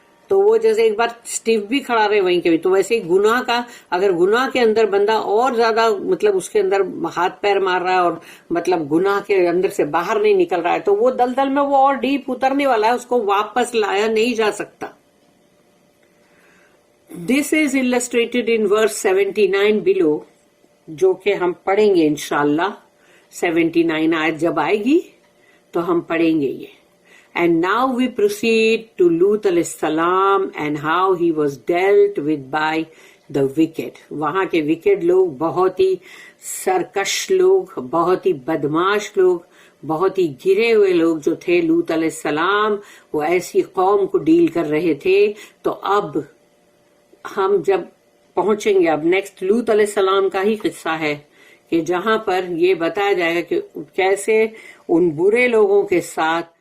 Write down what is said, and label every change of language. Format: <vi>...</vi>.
<ur>تو وہ جیسے ایک بار اسٹیف بھی کھڑا رہے وہیں کے بھی، تو ویسے ہی گناہ کا اگر گناہ کے اندر بندہ اور زیادہ مطلب اس کے اندر ہاتھ پیر مار رہا ہے اور مطلب گناہ کے اندر سے باہر نہیں نکل رہا ہے، تو وہ دلدل میں وہ اور ڈیپ اترنے والا ہے، اس کو واپس لایا نہیں جا سکتا.</ur> <en>this is illustrated in verse 79 below،</en> <ur>جو کہ ہم پڑھیں گے انشاءاللہ. 79 آیت جب آئے گی تو ہم پڑھیں گے یہ.</ur> <en>And now we proceed to Lut alayhi salam and how he was dealt with by the wicked.</en> <ur>وہاں کے wicked لوگ بہت ہی سرکش لوگ، بہت ہی بدماش لوگ، بہت ہی گرے ہوئے لوگ جو تھے لوط علیہ السلام، وہ ایسی قوم کو ڈیل کر رہے تھے. تو اب ہم جب پہنچیں گے، اب نیکسٹ لوط علیہ السلام کا ہی قصہ ہے کہ جہاں پر یہ بتایا جائے گا کہ کیسے ان برے لوگوں کے ساتھ</ur>